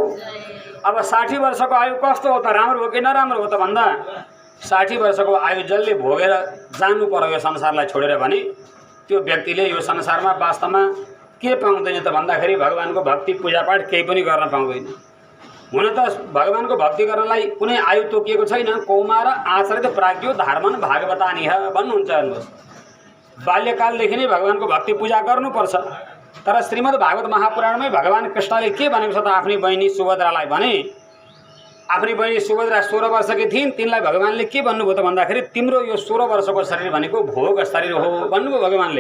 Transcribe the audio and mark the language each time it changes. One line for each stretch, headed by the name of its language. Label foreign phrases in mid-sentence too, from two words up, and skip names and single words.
Nepali: अब 60 वर्षको आयु कस्तो हो त, राम्रो हो कि नराम्रो हो त भन्दा 60 वर्षको आयु जसले भोगेर जानु पर्यो यो संसारलाई छोडेर भने त्यो व्यक्तिले यो संसारमा वास्तवमा के पाउँदैन त भन्दाखेरि भगवानको भक्ति पूजापाठ केही पनि गर्न पाउँदैन। हुन त भगवानको भक्ति गर्नलाई कुनै आयु तोकिएको छैन।
Sanskrit: कौमार आचरित प्राज्ञो धर्मन भागवतानिह भन्नुहुन्छ।
Nepali: हेर्नुहोस्, बाल्यकालदेखि नै भगवानको भक्ति पूजा गर्नुपर्छ। तर श्रीमद् भागवत महापुराणमै भगवान कृष्णले के भनेको छ त आफ्नी बहिनी सुभद्रालाई भने, आफ्नी बहिनी सुभद्रा 16 वर्षकी थिइन्, तिनलाई भगवानले के भन्नुभयो त भन्दाखेरि तिम्रो यो 16 वर्षको शरीर भनेको भोग शरीर हो भन्नुभयो भगवानले।